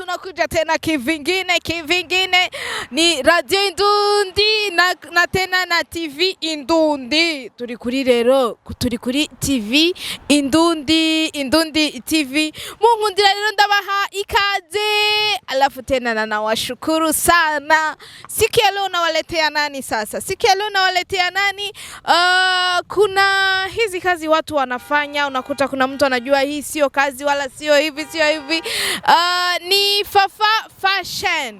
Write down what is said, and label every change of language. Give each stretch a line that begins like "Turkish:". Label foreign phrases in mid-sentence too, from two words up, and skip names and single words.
Swahili: tumekuja tena kivingine ni Radio Indundi na tena na TV Indundi.
Rundi: Turi kuri rero, turi kuri TV Indundi TV. Munkundira rero ndabaha ikaze,
Swahili: alafu tena na nawashukuru sana. Siku ya leo nawaletea nani sasa? Siku ya leo nawaletea nani? Kuna hizi kazi watu wanafanya, unakuta kuna mtu anajua hii sio kazi wala sio hivi. Ni Fafa Fashion.